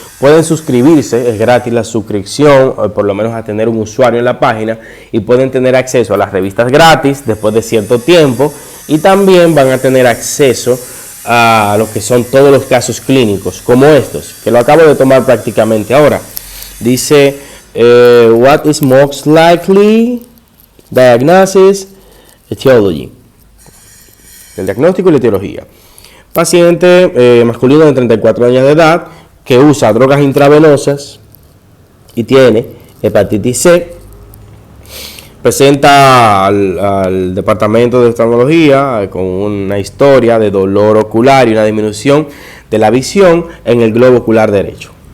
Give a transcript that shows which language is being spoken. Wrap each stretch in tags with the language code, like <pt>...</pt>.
<es>Pueden suscribirse, es gratis la suscripción, o por lo menos a tener un usuario en la página, y pueden tener acceso a las revistas gratis después de cierto tiempo, y también van a tener acceso a lo que son todos los casos clínicos, como estos, que lo acabo de tomar prácticamente ahora.</es> <en>Dice, what is most likely diagnosis, etiology.</en> <es>El diagnóstico y la etiología. Paciente masculino de 34 años de edad que usa drogas intravenosas y tiene hepatitis C. Presenta al departamento de oftalmología con una historia de dolor ocular y una disminución de la visión en el globo ocular derecho.</es>